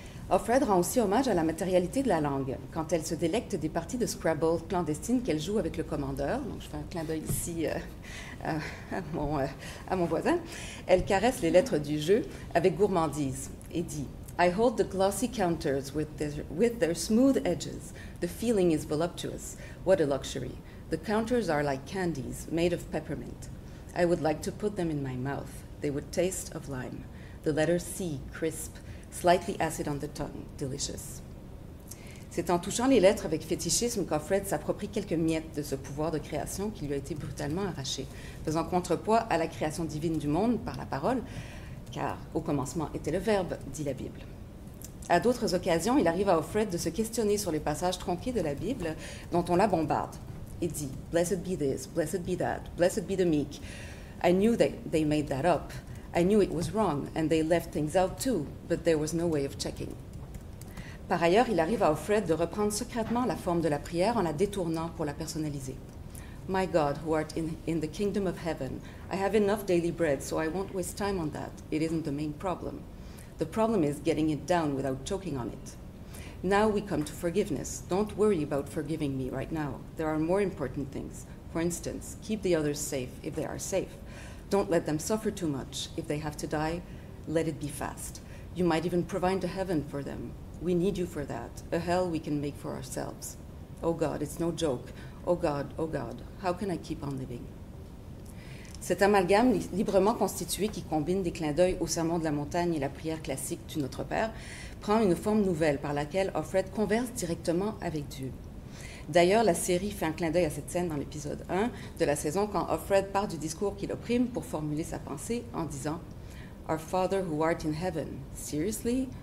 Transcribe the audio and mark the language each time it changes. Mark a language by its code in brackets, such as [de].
[fr] Offred rend aussi hommage à la matérialité de la langue, quand elle se délecte des parties de Scrabble clandestines qu'elle joue avec le commandeur. Donc, je fais un clin d'œil ici à mon voisin. Elle caresse les lettres du jeu avec gourmandise et dit « [en] I hold the glossy counters with their smooth edges. The feeling is voluptuous. What a luxury. The counters are like candies made of peppermint. I would like to put them in my mouth. They would taste of lime. The letter C, crisp. Slightly acid on the tongue, delicious. [fr] » C'est en touchant les lettres avec fétichisme qu'Offred s'approprie quelques miettes de ce pouvoir de création qui lui a été brutalement arraché, faisant contrepoids à la création divine du monde par la parole, car au commencement était le Verbe, dit la Bible. À d'autres occasions, il arrive à Offred de se questionner sur les passages tronqués de la Bible dont on la bombarde. Il dit [en] « Blessed be this, blessed be that, blessed be the meek. I knew that they made that up. I knew it was wrong, and they left things out too, but there was no way of checking. [fr] » Par ailleurs, il arrive à Offred de reprendre secrètement la forme de la prière en la détournant pour la personnaliser. [en] « My God, who art in the kingdom of heaven, I have enough daily bread, so I won't waste time on that. It isn't the main problem. The problem is getting it down without choking on it. Now we come to forgiveness. Don't worry about forgiving me right now. There are more important things. For instance, keep the others safe if they are safe. Don't let them suffer too much. If they have to die, let it be fast. You might even provide a heaven for them. We need you for that, a hell we can make for ourselves. Oh God, it's no joke. Oh God, how can I keep on living? [fr] » Cet amalgame librement constitué qui combine des clins d'œil au sermon de la montagne et la prière classique du Notre Père prend une forme nouvelle par laquelle Offred converse directement avec Dieu. D'ailleurs, la série fait un clin d'œil à cette scène dans l'épisode 1 de la saison quand Offred part du discours qui l'opprime pour formuler sa pensée en disant « [en] Our Father who art in heaven, seriously?